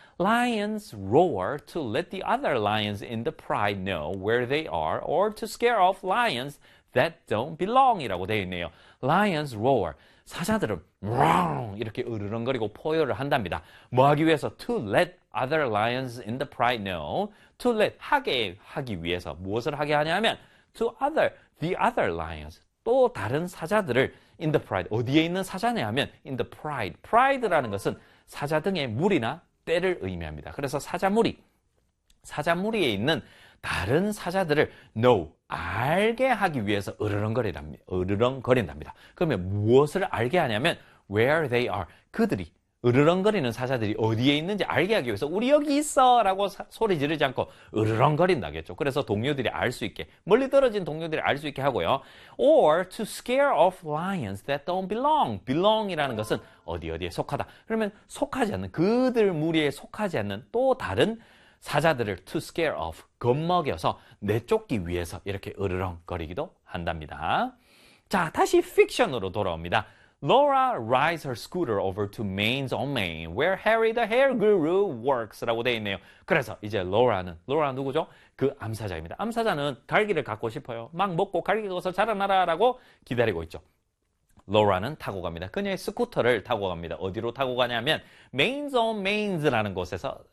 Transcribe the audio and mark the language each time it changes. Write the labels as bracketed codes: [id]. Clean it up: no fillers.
[en] Lions roar to let the other lions in the pride know where they are or to scare off lions that don't belong이라고 [ko] 되어 있네요. [en] Lions roar. [ko] 사자들은 왕 이렇게 으르렁거리고 포효를 한답니다. 뭐 하기 위해서? [en] To let other lions in the pride know. To let [ko] 하게 하기 위해서 무엇을 하게 하냐면 [en] to other the other lions [ko] 또 다른 사자들을 [en] in the pride [ko] 어디에 있는 사자냐 하면 in the pride. Pride라는 것은 사자 등의 무리나 떼를 의미합니다. 그래서 사자무리 사자무리에 있는 다른 사자들을 know 알게 하기 위해서 으르렁거린답니다. 그러면 무엇을 알게 하냐면 [en] where they are [ko] 그들이 으르렁거리는 사자들이 어디에 있는지 알게 하기 위해서 우리 여기 있어라고 소리 지르지 않고 으르렁거린다겠죠. 그래서 동료들이 알수 있게 멀리 떨어진 동료들이 알수 있게 하고요. [en] Or to scare off lions that don't belong. [ko] Belong이라는 것은 어디 어디에 속하다. 그러면 속하지 않는 그들 무리에 속하지 않는 또 다른 사자들을 [en] to scare off, [ko] 겁먹여서 내쫓기 위해서 이렇게 으르렁거리기도 한답니다. 자, 다시 픽션으로 돌아옵니다. [en] Laura rides her scooter over to Maine's on Main, where Harry the Hair Guru works. [ko] 라고 되어 있네요. 그래서 이제 로라 누구죠? 그 암사자입니다. 암사자는 갈기를 갖고 싶어요. 막 먹고 갈기 가서 자라나라 라고 기다리고 있죠. 로라는 타고 갑니다. 그녀의 스쿠터를 타고 갑니다. 어디로 타고 가냐면 메인 존 메인즈라는 곳에서